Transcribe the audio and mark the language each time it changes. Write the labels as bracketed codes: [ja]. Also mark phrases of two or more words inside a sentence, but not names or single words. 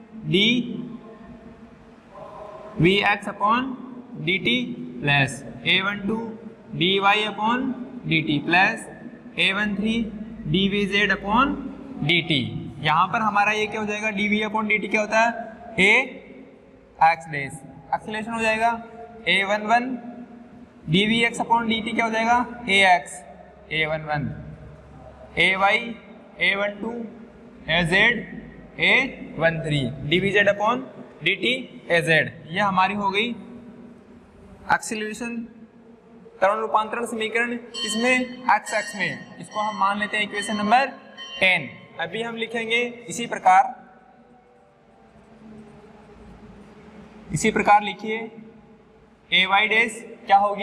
[en] dvx upon dt plus a12 dy upon dt plus a13 dvz upon dt. [hi] यहाँ पर हमारा ये क्या हो जाएगा? dv अपॉन dt क्या होता है? ax [en] dash acceleration [hi] हो जाएगा। a11 dvx अपॉन dt क्या हो जाएगा? [en] ax a11 ay a12 az a13 dvz upon dt az. [hi] यह हमारी हो गई एक्सेलरेशन त्वरण रूपांतरण समीकरण। किसमें? x में। इसको हम मान लेते हैं [en] equation number [hi] 10। अभी हम लिखेंगे इसी प्रकार लिखिए ay डैश क्या होगी?